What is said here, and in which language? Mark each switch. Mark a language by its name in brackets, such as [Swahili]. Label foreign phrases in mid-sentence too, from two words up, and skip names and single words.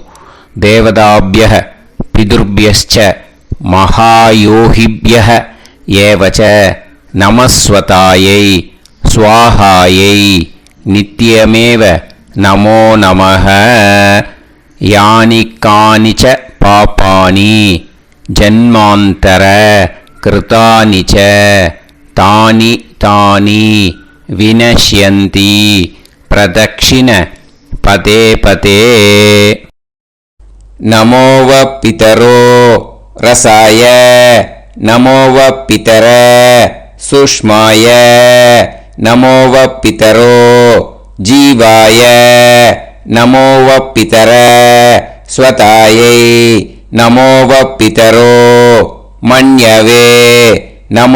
[Sanskrit] देवताभ्य पितृभ्यश्च महायोगिभ्य एवच्च नमस्वधायै स्वाहायै नित्यमेव नमो नमः यानि कानिच्च पापानि जन्मान्तर कृतानि च तानि तानि विनश्यन्ति प्रदक्षिण पदे पदे नमो व पितरो रसाय नमो व पितर सुष्माय नमो व पितरो जीवाय नमो व पितर स्वतायै नमो व पितरो मन्यवे नमो